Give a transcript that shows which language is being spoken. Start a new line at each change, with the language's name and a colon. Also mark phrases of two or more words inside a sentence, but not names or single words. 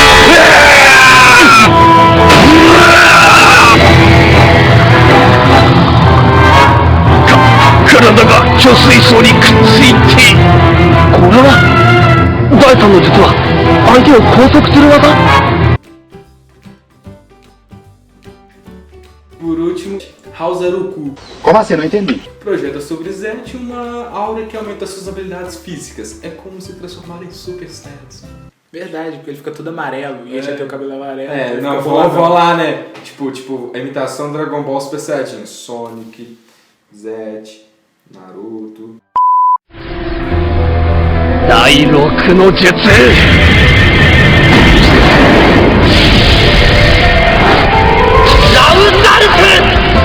Japanese: 体が貯水槽にくっついてこれは第3の術は相手を拘束する技
Portuguese: Por último, Hausaruku. Como assim? Não entendi. Projeta sobre Zet uma aura que aumenta suas habilidades físicas. É como se transformar em Super Saiyans. Verdade, porque ele fica todo amarelo e ele já tem o cabelo amarelo. É, ele não, fica vou boladão. lá, né? Tipo, a imitação Dragon Ball Super Saiyajin. Sonic, Zet, Naruto.
Japanese: 第6の術ラウザルク